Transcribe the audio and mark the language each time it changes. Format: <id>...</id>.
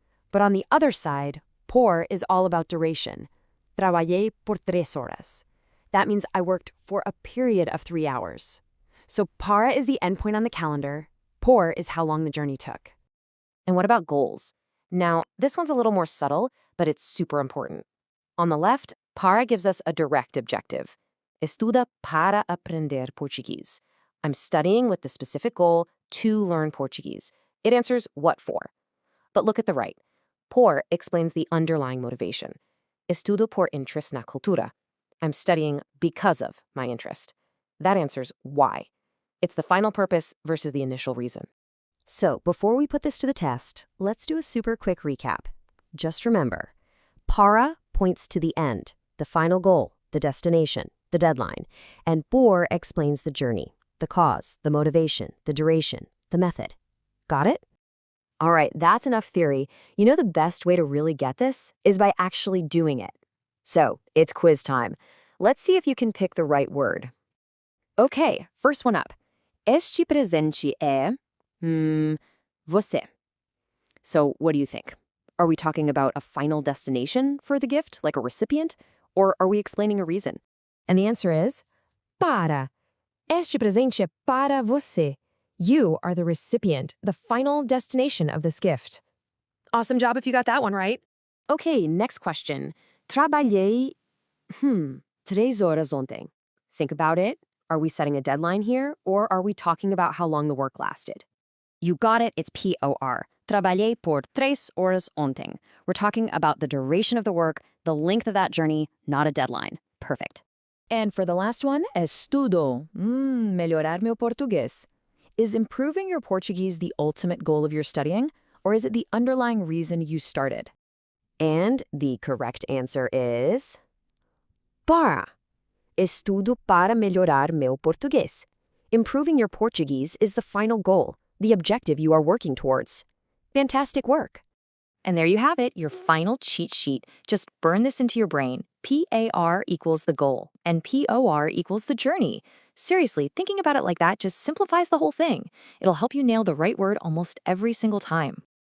<en>But on the other side, por is all about duration.</en> <pt>Trabalhei por 3 horas.</pt> <en>That means I worked for a period of 3 hours. So para is the endpoint on the calendar. Por is how long the journey took. And what about goals? Now, this one's a little more subtle, but it's super important. On the left, para gives us a direct objective.</en> <pt>Estuda para aprender português.</pt> <en>I'm studying with the specific goal to learn Portuguese. It answers what for. But look at the right. Por explains the underlying motivation.</en> <pt>Estudo por</pt> <en>interest</en> <pt>na cultura.</pt> <en>I'm studying because of my interest. That answers why. It's the final purpose versus the initial reason. So before we put this to the test, let's do a super quick recap. Just remember, para points to the end, the final goal, the destination, the deadline, and por explains the journey, the cause, the motivation, the duration, the method. Got it? All right, that's enough theory. You know the best way to really get this is by actually doing it. So, it's quiz time. Let's see if you can pick the right word. Okay, first one up.</en> <pt>Este presente é... você.</pt> <en>So, what do you think? Are we talking about a final destination for the gift, like a recipient? Or are we explaining a reason? And the answer is... para.</en> <pt>Este presente é para você.</pt> <en>You are the recipient, the final destination of this gift. Awesome job if you got that one right. Okay, next question.</en> <pt>Trabalhei, 3 horas ontem.</pt> <en>Think about it. Are we setting a deadline here, or are we talking about how long the work lasted? You got it, it's POR.</en> <pt>Trabalhei por 3 horas ontem.</pt> <en>We're talking about the duration of the work, the length of that journey, not a deadline. Perfect. And for the last one, estudo.</en> <pt>Melhorar meu português.</pt> <en>Is improving your Portuguese the ultimate goal of your studying, or is it the underlying reason you started? And the correct answer is... para.</en> <pt>Estudo para melhorar meu português.</pt> <en>Improving your Portuguese is the final goal, the objective you are working towards. Fantastic work. And there you have it, your final cheat sheet. Just burn this into your brain. PAR equals the goal, and POR equals the journey. Seriously, thinking about it like that just simplifies the whole thing. It'll help you nail the right word almost every single time.</en>